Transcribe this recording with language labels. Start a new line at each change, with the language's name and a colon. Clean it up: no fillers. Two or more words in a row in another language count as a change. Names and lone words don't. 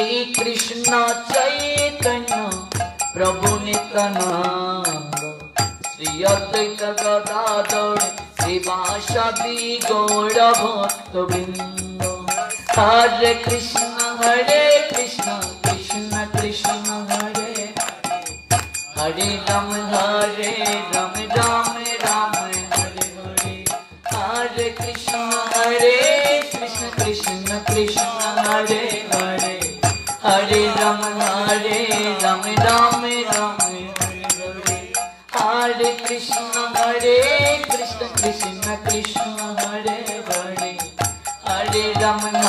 Sanskrit: কৃষ্ণ চৈতন্য প্রভু নিত্যানন্দ শ্রী অদ্বৈত গদাধর শ্রীবাসাদি গৌর ভক্ত বৃন্দ হরে কৃষ্ণ কৃষ্ণ কৃষ্ণ হরে হরে রাম রাম রাম হরে হরে হরে কৃষ্ণ কৃষ্ণ কৃষ্ণ হরে হরে হরে রাম রাম রাম হরে হরে হরে কৃষ্ণ কৃষ্ণ কৃষ্ণ হরে হরে হরে Hare Ram